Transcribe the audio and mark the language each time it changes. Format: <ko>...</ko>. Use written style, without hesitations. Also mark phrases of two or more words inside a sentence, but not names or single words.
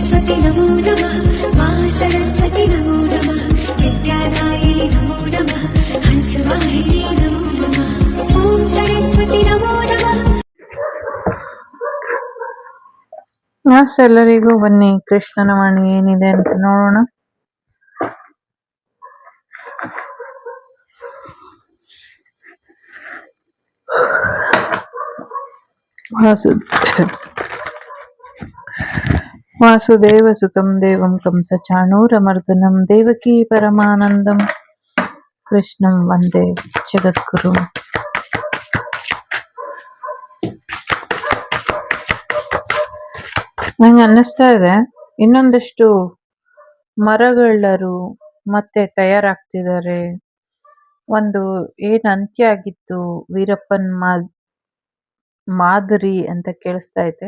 <sa>सरस्वती नमो नमः मा सरस्वती नमो नमः विद्यादायिनि नमो नमः हंसवाहिनी नमो नमः ॐ सरस्वती नमो नमः।</sa> <kn>ಎಲ್ಲರಿಗೂ ಬನ್ನಿ ಕೃಷ್ಣನ ವಾಣಿ ಏನಿದೆ ಅಂತ ನೋಡೋಣ.</kn> <sa>ವಾಸುದೇವ ಸುತಂ ದೇವಂ ಕಂಸ ಚಾಣೂರಮರ್ದನಂ ದೇವಕೀ ಪರಮಾನಂದಂ ಕೃಷ್ಣಂ ವಂದೇ ಜಗದ್ಗುರು.</sa> <kn>ನಂಗೆ ಅನ್ನಿಸ್ತಾ ಇದೆ ಇನ್ನೊಂದಷ್ಟು ಮರಗಳರು ಮತ್ತೆ ತಯಾರಾಗ್ತಿದ್ದಾರೆ. ಒಂದು ಏನ್ ಅಂತ್ಯ ಆಗಿತ್ತು ವೀರಪ್ಪನ್ ಮಾದರಿ ಅಂತ ಕೇಳಿಸ್ತಾ ಇದೆ.</kn>